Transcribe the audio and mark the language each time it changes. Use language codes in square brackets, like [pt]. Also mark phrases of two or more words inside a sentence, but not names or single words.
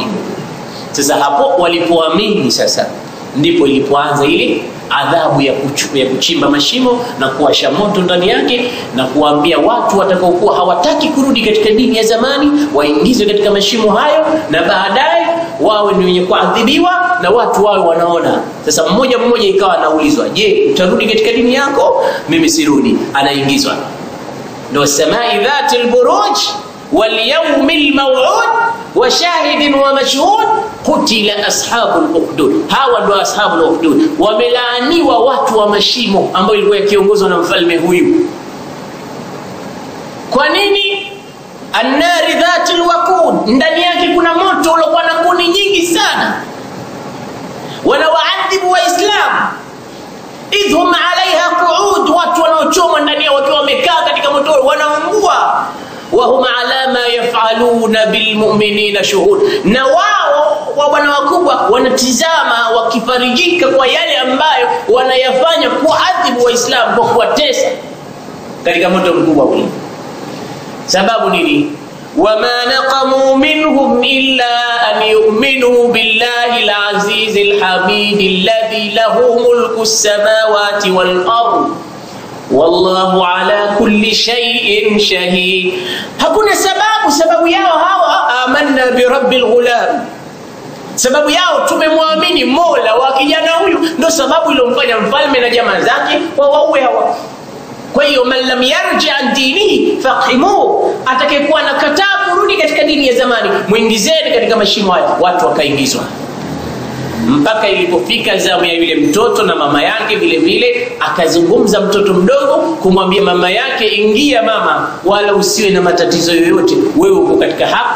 [sw] Sasa hapo walipoamini, sasa ndipo ilipoanza ile adhabu ya kuchimba mashimo na kuwasha moto ndani yake, na kuambia watu watakaokuwa hawataki kurudi katika dini ya zamani waingizwe katika mashimo hayo, na baadaye wawe ni wenye kuadhibiwa, na watu wawe wanaona. Sasa mmoja mmoja ikawa anaulizwa, je, utarudi katika dini yako? Mimi sirudi. Anaingizwa. [ar] Ndio السماء ذات البروج واليوم الموعود وشاهد ومشهود قتل أصحاب الأخدود. [sw] Hawa ndio [ar] أصحاب الأخدود, [sw] wamelaaniwa watu wa mashimo, ambao ilikuwa yakiongozwa na mfalme huyu. Kwa nini? [ar] النار ذات الوقود, [sw] ndani yake kuna moto uliokuwa na kuni nyingi sana. Wanawaadhibu waislamu [ar] إذ هم عليها قعود, [sw] watu wanaochoma ndani yao wakiwa wamekaa katika moto wanaungua. [ar] وهم على ما يفعلون بالمؤمنين شهود, [sw] na wao wana wakubwa wanatizama wakifarijika kwa yale ambayo wanayafanya kuadhibu waislamu kwa kuwatesa katika moto mkubwa ule. Sababu nini? [ar] وما نقموا منهم إلا أن يؤمنوا بالله العزيز الحميد الذي له ملك السماوات والأرض والله على كل شيء شهيد. [sw] Hakuna sababu yao hawa [ar] آمنا برب الغلام, [sw] sababu yao tumemwamini Mola wa kijana huyu, ndio sababu iliyomfanya mfalme na jamaa zake wawaue hawa. Kwa hiyo [ar] من لم يرجع عن دينه فأقيموا, [sw] atakayekuwa nakataa kurudi katika dini ya zamani muingizeni katika mashimo haya. Watu wakaingizwa. mpaka ilipofika zamu ya yule mtoto na mama yake vile vile. Akazungumza mtoto mdogo kumwambia mama yake, ingia mama, wala usiwe na matatizo yoyote, wewe uko katika haki.